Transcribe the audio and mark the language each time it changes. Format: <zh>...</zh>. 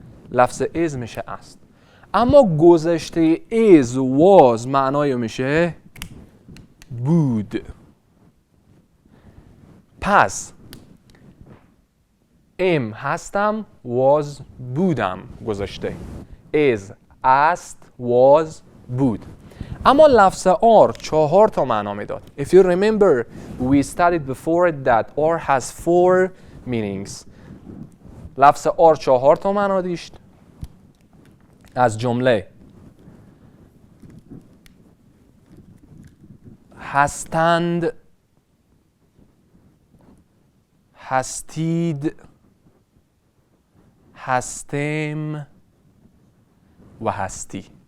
<fa>لفظ is میشه است. اما گذشته is was معنای میشه بود. پس am هستم، was بودم گذشته. is است، was بود. اما لفظ are 4 تا معنا میداد.</fa> <en>If you remember we studied before that are has 4 meanings.</en> <fa>لفظ are 4 تا معنا داشت. از جمله هستند، هستید، هستیم و هستی.</fa>